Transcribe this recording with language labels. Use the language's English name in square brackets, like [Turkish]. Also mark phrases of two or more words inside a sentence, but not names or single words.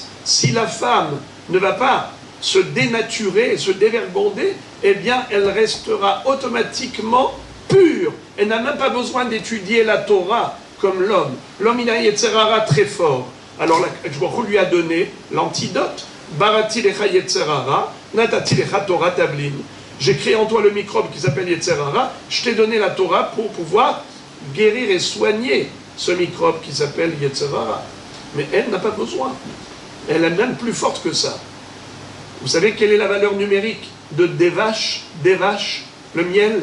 [French] Si la femme ne va pas se dénaturer, se dévergonder, eh bien, elle restera automatiquement pure. Elle n'a même pas besoin d'étudier la Torah comme l'homme. L'homme, il a Yetzerara très fort. Alors, je lui a donné l'antidote. [Hebrew] בראתי לך יצר הרע, נתתי לך תורה תבלין. [French] J'ai créé en toi le microbe qui s'appelle Yetzerara. Je t'ai donné la Torah pour pouvoir guérir et soigner ce microbe qui s'appelle Yetzerara. Mais elle n'a pas besoin. Elle est même plus forte que ça. Vous savez quelle est la valeur numérique de Devash, le miel?